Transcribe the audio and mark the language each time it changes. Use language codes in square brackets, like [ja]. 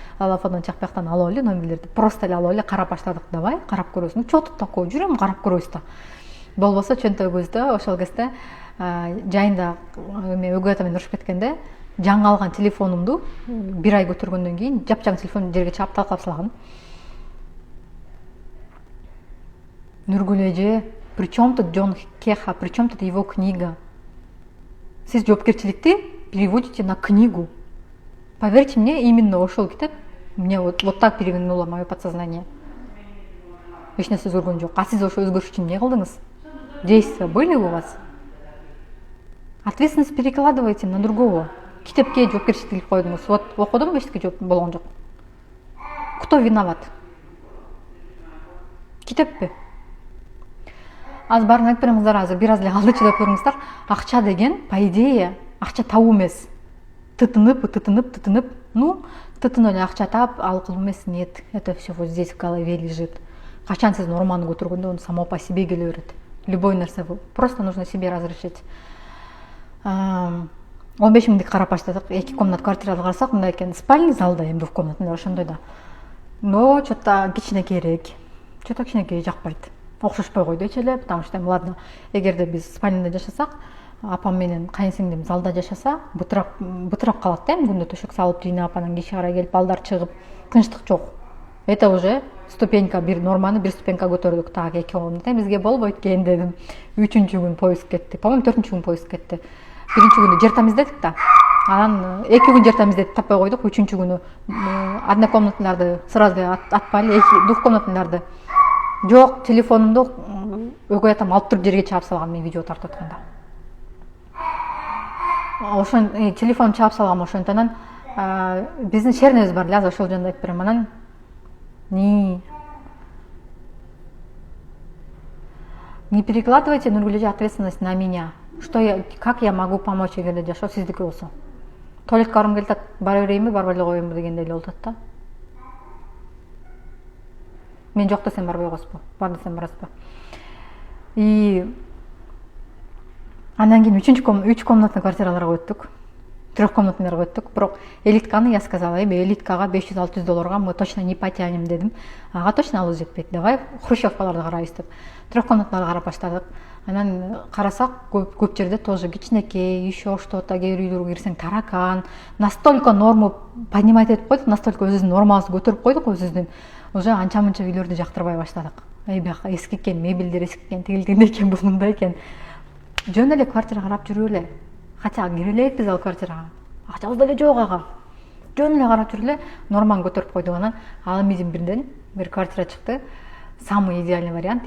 [ky] Алафадан Чакпактан алып эле номерлерди, просто эле алып эле карап баштадык. Давай карап көрөбүз. [ru] Чо тут такое, [ky] жүрөм карап көрөбүз да. Болбосо чөнтөгүбүздө ошол кезде жайында эме өгөй ата менен урушуп кеткенде, жаңы алган телефонумду 1 ай көтөргөндөн кийин жапжаң телефонду жерге чаап талкалап салган. [ru] Нургүл эже, причем тут Джон Кеха, причем тут его книга? [ky] Сиз жоопкерчиликти [ru] переводите на книгу. Поверьте мне, именно [ky] ошол китеп [ru] мне вот так перевернуло мое подсознание. [ky] Эч нерсе өзгөргөн жок. А сиз ошо өзгөрүш үчүн эмне кылдыңыз? [ru] Действия были у вас? Ответственность перекладывайте на другого. [ky] Китепке жоопкерчилик койдуңуз. Вот окудум, эчтеке жооп болгон жок. [ru] Кто виноват? [ky] Китеппи? Аз барын айтып бериңиздер, азыр бир аз эле калды, чыдап көрүңүздөр. Акча деген, [ru] по идее, [ky] акча табуу эмес. Тытынып. Ну, тытынып эле акча таап, ал кылуу эмес. [ru] Нет, это все вот здесь в голове лежит. [ky] Качан сиз норманы көтөргөндө, [ru] он само по себе [ky] келе берет. [ru] Любой нерсе просто нужно себе разрешить. [ky] 15 миңдик карап баштадык. 2 комнат квартирада карасак, мындай экен, спальный залда, эми двухкомнатный ошондой да. [ru] Но что-то [ky] кичинекейирээк. [ru] Что-то [ky] кичинекей жакпайт. Окшошпой койду эч эле, [ru] потому что ладно, [ky] эгерде биз спальныйда жашасак, апам менен кайынсиңдим залда жашаса, бытырап калат да, күндө төшөк салып жыйнап, анан кечке карай келип балдар чыгып, тынчтык жок. [ru] Это уже ступенька, [ky] бир норманы бир ступенька көтөрдүк. Так, 2 комната бизге болбойт экен дедим. 3-күн поезд кетти. По-моему, 4-күн поезд кетти. 1-күнү жер тамиздедик да. Анан 2 күн жер тамиздетип таппай койдук. 3-күнү однокомнатныйларды сразу атпай эле, двухкомнатныйларды. Жок, телефонумду өгөй атам алып туруп жерге чаап салган, мен видео тартып атканда. Ошон телефонду чаап салгам ошондон. Биздин шернебиз бар эле, азыр ошол жөнүндө айтып берем. [ru] Анан не перекладывайте, Нургүл, ответственность на меня. Как я могу помочь, [ky] эгерде жашоо сиздики болсо? Туалетке баргым келип, бара берейинби, барбай эле коеюнбу дегендей эле болот да. Мен жок десем барбай койсузбу, бар десем барасызбы. И андан кийин 3 комнатный квартираларга өттүк. 3 комнатныйларга өттүк. Бирок элитканы [ru] я сказала, [ky] элиткага $500-600 [ru] мы точно не потянем [ky] дедим. Ага точно алып жетпейт. Давай хрущевкаларды карайбыз деп. 3 комнаталарды карап баштадык. Анан карасак, көп жерде тоже кичинекей, [ru] еще что-то, [ky] кээ бир үйлөргө кирсең таракан. [ru] Настолько норму поднимать [ky] этип койдук, настолько өзүбүздүн нормабызды көтөрүп койдук өзүбүздүн. Уже анча-мынча үйлөрдү жактырбай баштадык. Бияка эски экен, мебелдер эски экен, тигилгендей экен, бул мындай экен. Жөн эле квартира карап жүрүп эле. Хотя кире элек биз ал квартирага. Акчабыз деле жок ага. Жөн эле карап жүрүп эле норманы көтөрүп койдук. Анан ал эмидин бирден бир квартира чыкты. [ru] Самый идеальный вариант.